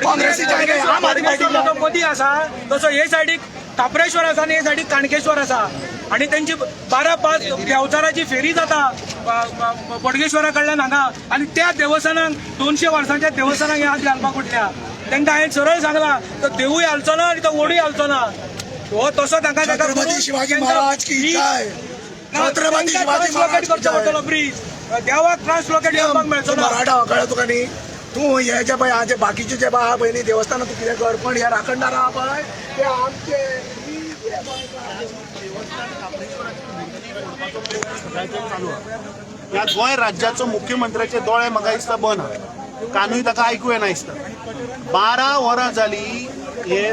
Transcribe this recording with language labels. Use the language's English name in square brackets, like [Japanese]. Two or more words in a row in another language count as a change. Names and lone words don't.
[Konkani] मदीं आसा तसो हे सायडीक काप्रेश्वर आसा आनी हे सायडीक काणकेश्वर आसा आणि त्यांची 12-5 देवचाराची फेरी जाता बोडगेश्वरा कडल्यान हांगा आणि त्या देवस्थानाक 200 वर्सांच्या देवस्थानाक हे हात घालपाक उठल्या तांकां हांवें सरळ सांगलां तो देवूय हालचो ना आनी तो वडूय हालचो ना हो तसो तांकां [Hindi] छत्रपती शिवाजी महाराज की जय छत्रपती शिवाजी महाराज [Konkani] करचो पडटलो ब्रीज देवाक ट्रान्सलोकेट करपाक मेळचो ना मराठा कळ्ळें तुका न्ही तूं हे जे पळय हाचे बाकीचे जे आहा पळय न्ही देवस्थानां तूं कितें कर पण हे राखणदार आहा पळय ते आमचे ह्या गोंय राज्याचो मुख्यमंत्र्याचे दोळे म्हाका दिसता बंद आहा कानूय ताका आयकूं येना दिसता 12 वरां जालीं हे